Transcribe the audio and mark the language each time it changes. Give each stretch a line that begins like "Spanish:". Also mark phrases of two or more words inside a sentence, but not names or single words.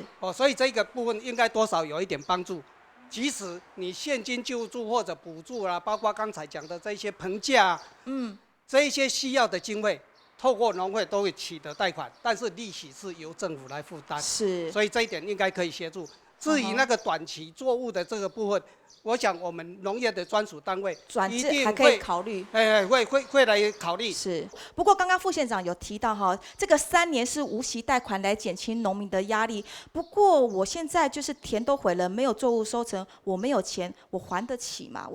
Chinese: 所以這個部分應該多少有一點幫助。即使你現金救助或者補助啦，包括剛才講的這些棚架，這一些需要的經費，透過農會都會取得貸款，但是利息是由政府來負擔。是。所以這一點應該可以協助。至于那个短期作物的这个部分，我想我们农业的专属单位转制还可以考虑，会来考虑。是，不过刚刚副县长有提到哈，这个3年是无息贷款来减轻农民的压力。不过我现在就是田都毁了，没有作物收成，我没有钱，我还得起吗？